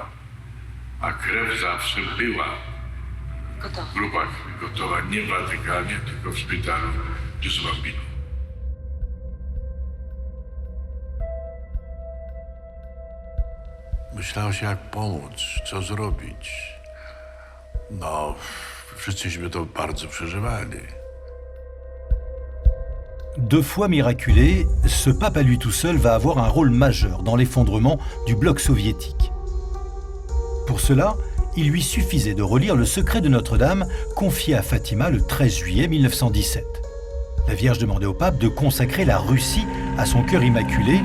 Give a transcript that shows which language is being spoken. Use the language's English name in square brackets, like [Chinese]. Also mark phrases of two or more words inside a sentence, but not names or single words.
[Polish] A krew zawsze była w grupach gotowa, nie w Watykanie, tylko w szpitalu Gesù Bambino. Myślało się, jak pomóc, co zrobić. No, wszyscyśmy to bardzo przeżywali. [French] 2 fois miraculé, ce pape à lui tout seul va avoir un rôle majeur dans l'effondrement du bloc soviétique. Pour cela, il lui suffisait de relire le secret de Notre-Dame confié à Fatima le 13 juillet 1917. La Vierge demandait au pape de consacrer la Russie à son cœur immaculé.